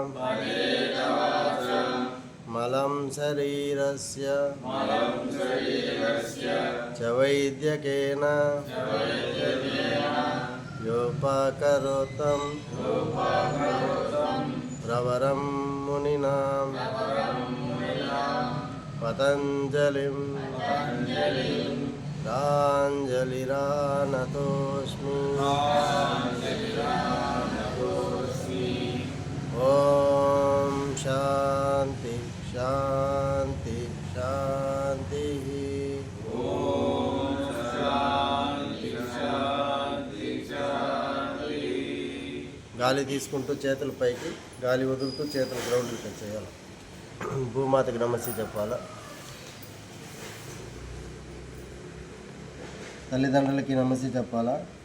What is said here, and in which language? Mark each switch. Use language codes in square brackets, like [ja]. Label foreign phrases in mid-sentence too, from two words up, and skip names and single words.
[sa] मलं शरीरस्य च वैद्यकेन योपकरोतं प्रवरं मुनिनां पतञ्जलिं प्राञ्जलिरानतोऽस्मि। ॐ शान्ति शान्ति शान्तिः। [te] గాలి తీసుకుంటూ చేతులు పైకి, గాలి వదులుతూ చేతులు గ్రౌండ్కి టచ్ చేయాలి. భూమాతకి నమస్తే చెప్పాలా. తల్లిదండ్రులకి నమస్తే చెప్పాలా.